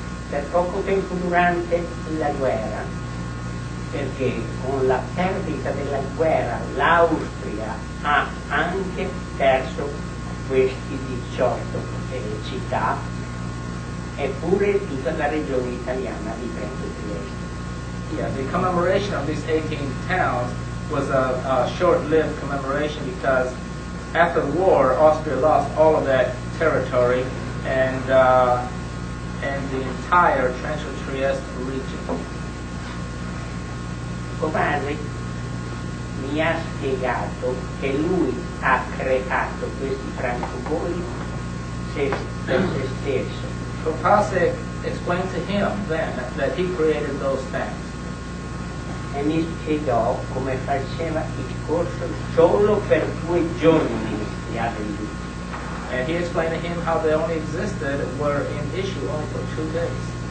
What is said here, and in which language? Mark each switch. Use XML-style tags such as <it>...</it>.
<it>Per poco tempo durante la guerra, perché con la perdita della guerra l'Austria ha anche perso questi 18 città, eppure tutta la regione italiana di Trento e Trieste.</it> <en>Yeah, the commemoration of these 18 towns was a short-lived commemoration because after the war, Austria lost all of that territory and the entire Trento and Trieste region.</en> <it>Covasech mi ha spiegato che lui ha creato questi francobolli per se stesso.</it> <en>Covasech explained to him then that he created those stamps.</en> <it>E mi spiegò come faceva il corso solo per 2 giorni li ha venduti.</it> <en>And he explained to him how they only existed, were in issue only for 2 days.</en>